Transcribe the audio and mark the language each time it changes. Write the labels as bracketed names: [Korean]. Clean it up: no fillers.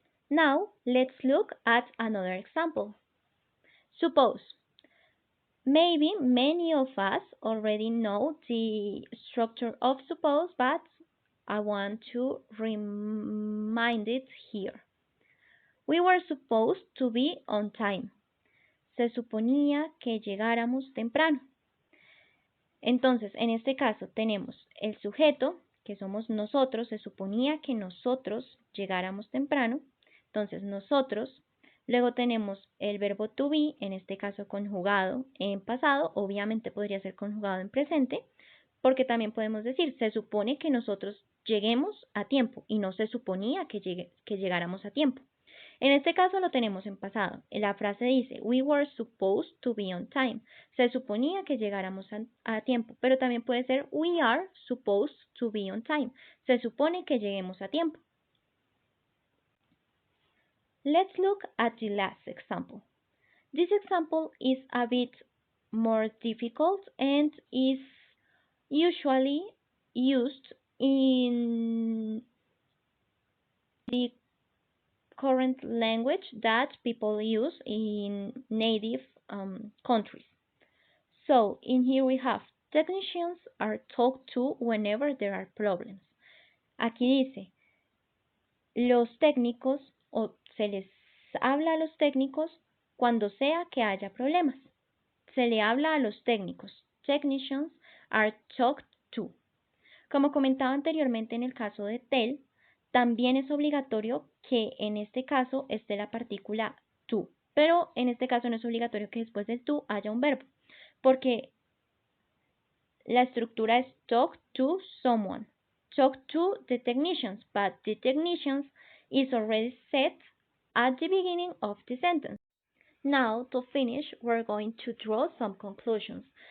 [English] Now, let's look at another example. Suppose, maybe many of us already know the structure of suppose, but I want to remind it here. We were supposed to be on time. [Spanish] Se suponía que llegáramos temprano. Entonces, en este caso tenemos el sujeto, que somos nosotros, se suponía que nosotros llegáramos temprano. Entonces, nosotros. Luego tenemos el verbo to be, en este caso conjugado en pasado, obviamente podría ser conjugado en presente, porque también podemos decir, se supone que nosotros lleguemos a tiempo y no se suponía que llegáramos a tiempo. En este caso lo tenemos en pasado. La frase dice, [English] we were supposed to be on time. [Spanish] Se suponía que llegáramos a tiempo, pero también puede ser, [English] we are supposed to be on time. [Spanish] Se supone que lleguemos a tiempo. [English] Let's look at the last example. This example is a bit more difficult and is usually used in the current language that people use in native countries. So, in here we have, technicians are talked to whenever there are problems. [Spanish] Aquí dice, los técnicos, o se les habla a los técnicos cuando sea que haya problemas. Se le habla a los técnicos. [English] Technicians are talked to. [Spanish] Como comentaba anteriormente en el caso de tell, también es obligatorio que en este caso esté la partícula to, pero en este caso no es obligatorio que después del to haya un verbo, porque la estructura es [English] talk to someone, talk to the technicians, but the technicians is already set at the beginning of the sentence. Now, to finish, we're going to draw some conclusions.